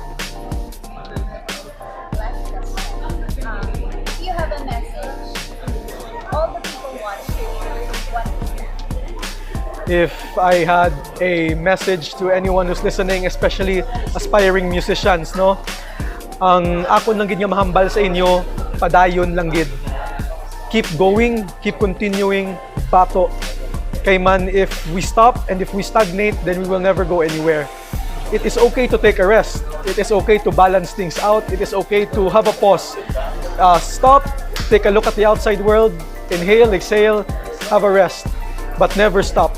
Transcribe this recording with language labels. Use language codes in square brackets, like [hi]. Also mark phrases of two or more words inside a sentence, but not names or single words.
[en] Do you have a message? All the people watching, what is that? If I had a message to anyone who's listening, especially aspiring musicians, no? [hil] Ang ako lang gid nga mahambal sa inyo, padayon lang gid. [en] Keep going, keep continuing, [hil] bato. Kay man, [en] if we stop and if we stagnate, then we will never go anywhere. It is okay to take a rest. It is okay to balance things out. It is okay to have a pause. Stop, take a look at the outside world, inhale, exhale, have a rest. But never stop.